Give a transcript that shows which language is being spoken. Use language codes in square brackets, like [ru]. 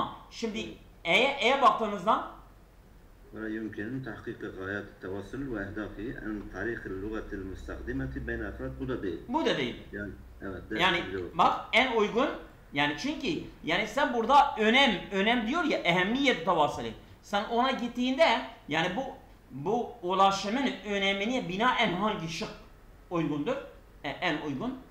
[tr] Şimdi E'ye baktığımızda [ar] ولا يمكن تحقيق غايات التواصل وأهدافه عن طريق اللغة المستخدمة بين أفراد. [tr] Bu da değil. Yani evet. Yani bak en uygun, yani çünkü yani sen burada önem diyor ya, ehemmiyet tavasili. Sen ona gittiğinde yani bu ulaşımın önemine binaen hangi şık uygundur? En uygun.